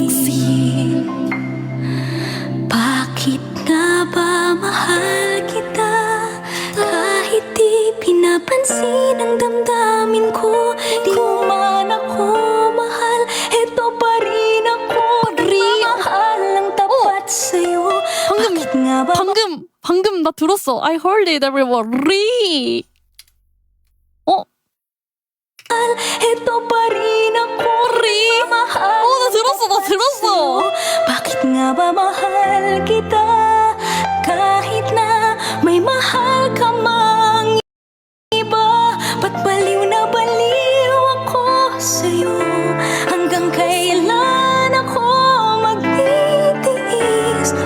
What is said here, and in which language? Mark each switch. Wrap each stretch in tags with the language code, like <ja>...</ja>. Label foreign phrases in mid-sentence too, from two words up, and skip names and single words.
<tl>Bakit nga ba mahal kita? Kahit di pinapansin ang damdamin ko. Di mo man ako mahal, eto pa rin ako. Nagmamahal ang tapat sa'yo. Bakit nga ba</tl> <ko>방금 나 들었어.</ko> <en>I heard it, everyone.</en> <ko>리.</ko> <tl>eto pa rin ako. Nagmamahal</tl> <ko>나 들었어.</ko> <tl>Bakit nga ba mahal kita? Kahit na may mahal ka mang iba. Ba't baliw na baliw ako sa'yo? Hanggang kailan ako magtitiis?</tl>